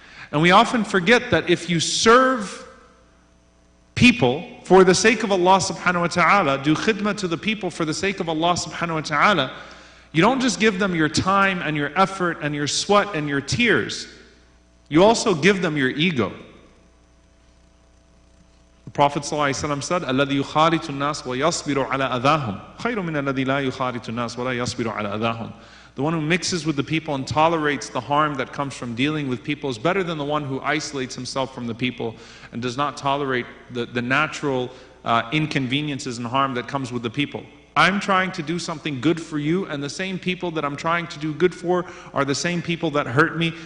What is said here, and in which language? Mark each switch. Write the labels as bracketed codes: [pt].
[en] And we often forget that if you serve people for the sake of Allah subhanahu wa ta'ala, do khidmah to the people for the sake of Allah subhanahu wa ta'ala, you don't just give them your time and your effort and your sweat and your tears, you also give them your ego. The Prophet ﷺ said, [ar] الَّذِي يُخَالِطُ النَّاسِ وَيَصْبِرُ عَلَىٰ أَذَاهُمْ خَيْرٌ مِنَ الَّذِي لَا يُخَالِطُ النَّاسِ وَلَا يَصْبِرُ عَلَىٰ أَذَاهُمْ. [en] The one who mixes with the people and tolerates the harm that comes from dealing with people is better than the one who isolates himself from the people and does not tolerate the natural inconveniences and harm that comes with the people. I'm trying to do something good for you, and the same people that I'm trying to do good for are the same people that hurt me.